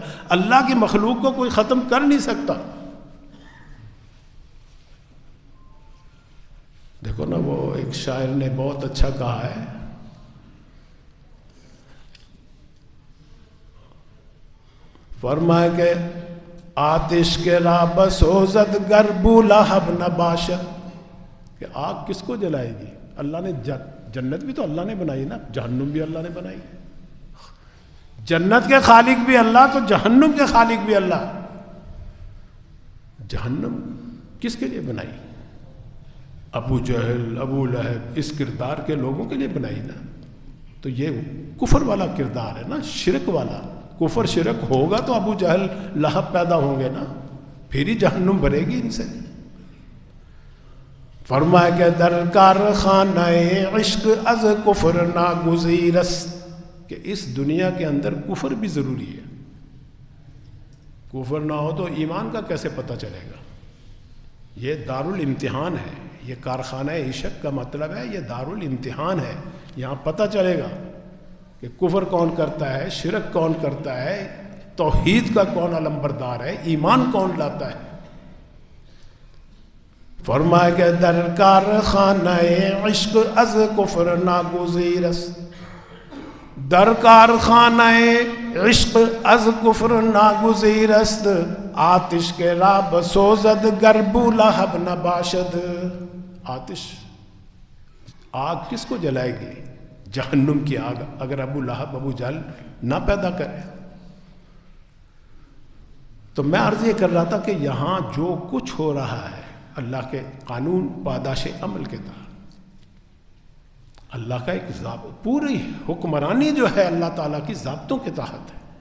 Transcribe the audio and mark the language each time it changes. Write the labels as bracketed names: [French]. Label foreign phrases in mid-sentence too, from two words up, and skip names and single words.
[Urdu] اللہ کی مخلوق کو کوئی ختم کر نہیں سکتا. دیکھو نا، وہ ایک شاعر نے بہت اچھا کہا ہے، فرمایا کہ [Persian] آتش کے راب سوزد گر بولہب نباشد، [Urdu] کہ آگ کس کو جلائے گی؟ اللہ نے جنت بھی تو اللہ نے بنائی نا، جہنم بھی اللہ نے بنائی. جنت کے خالق بھی اللہ تو جہنم کے خالق بھی اللہ. جہنم کس کے لیے بنائی؟ ابو جہل، ابو لہب، اس کردار کے لوگوں کے لیے بنائی نا. تو یہ کفر والا کردار ہے نا، شرک والا. کفر شرک ہوگا تو ابو جہل لہب پیدا ہوں گے نا، پھر ہی جہنم بھرے گی ان سے. فرمایا کہ [Persian] در کارخانہ عشق از کفر ناگزیر است، [Urdu] کہ اس دنیا کے اندر کفر بھی ضروری ہے. کفر نہ ہو تو ایمان کا کیسے پتہ چلے گا؟ یہ دارالامتحان ہے. یہ کارخانہ عشق کا مطلب ہے یہ دارالامتحان ہے. یہاں پتہ چلے گا کہ کفر کون کرتا ہے، شرک کون کرتا ہے، توحید کا کون علمبردار ہے، ایمان کون لاتا ہے. [Persian] فرمایا کہ در کارخانہ عشق از کفر ناگزیر است، در کارخانہ عشق از کفر ناگزیر است، آتش کے راب سوزد گر بولہب نباشد. [Urdu] آتش، آگ کس کو جلائے گی؟ جہنم کی آگ اگر ابو لہب ابو جہل نہ پیدا کرے. تو میں عرض یہ کر رہا تھا کہ یہاں جو کچھ ہو رہا ہے اللہ کے قانون پاداش عمل کے تحت، اللہ کا ایک ضابطہ، پوری حکمرانی جو ہے اللہ تعالیٰ کی ضابطوں کے تحت ہے.